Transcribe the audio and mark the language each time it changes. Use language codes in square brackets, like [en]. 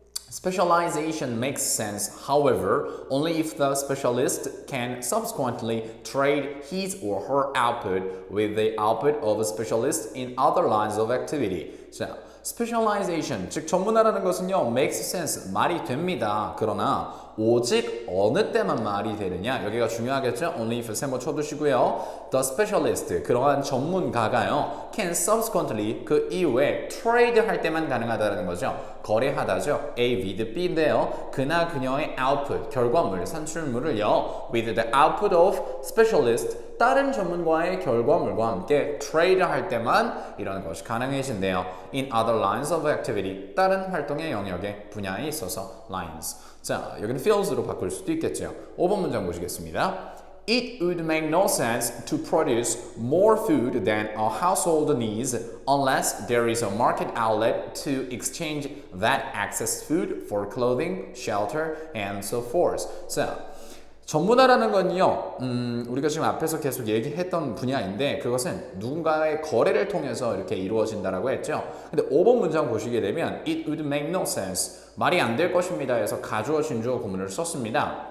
[en] Specialization makes sense, however, only if the specialist can subsequently trade his or her output with the output of a specialist in other lines of activity. [ko] 자, specialization, 즉 전문화라는 것은요, [en] makes sense, [ko] 말이 됩니다. 그러나 오직 어느 때만 말이 되느냐, 여기가 중요하겠죠? [en] Only if [ko] 세모 쳐두시고요. [en] The specialist, [ko] 그러한 전문가가요, [en] can subsequently, [ko] 그 이후에 trade 할 때만 가능하다는 거죠. 거래하다죠. [en] A with B [ko] 인데요. 그나 그녀의 output, 결과물, 산출물을요, [en] with the output of specialist, [ko] 다른 전문가의 결과물과 함께 trade 할 때만 이런 것이 가능해진대요. [en] In other lines of activity, [ko] 다른 활동의 영역에 분야에 있어서 lines. 자, 여기는 fields로 바꿀 수도 있겠죠. 5번 문장 보시겠습니다. [en] It would make no sense to produce more food than a household needs unless there is a market outlet to exchange that excess food for clothing, shelter, and so forth. [ko] 자, 전문화라는 건요, 우리가 지금 앞에서 계속 얘기했던 분야인데 그것은 누군가의 거래를 통해서 이렇게 이루어진다라고 했죠. 근데 5번 문장 보시게 되면 [en] It would make no sense. [ko] 말이 안 될 것입니다 해서 가주어, 진주어 구문을 썼습니다.